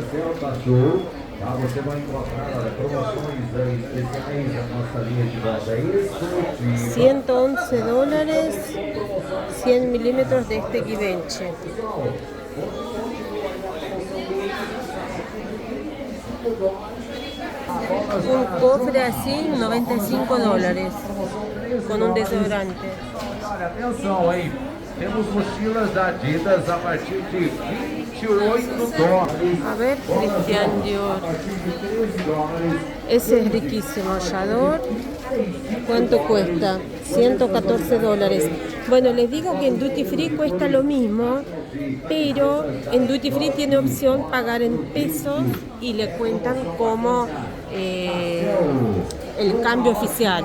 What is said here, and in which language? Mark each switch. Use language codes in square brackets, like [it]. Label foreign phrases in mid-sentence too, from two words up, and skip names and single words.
[pt] Você vai encontrar promoções especiais da nossa linha de volta. É isso. [es] $111, 100 milímetros de este Givenchy. Un cofre así, $95, con un desodorante. [pt] Olha, atenção, hein? Temos mochilas da Adidas a partir de $28. [es] A ver, Christian Dior. Ese es riquísimo, Yador. ¿Cuánto cuesta? $114. Bueno, les digo que en Duty Free cuesta lo mismo, pero en Duty Free tiene opción pagar en pesos y le cuentan como el cambio oficial.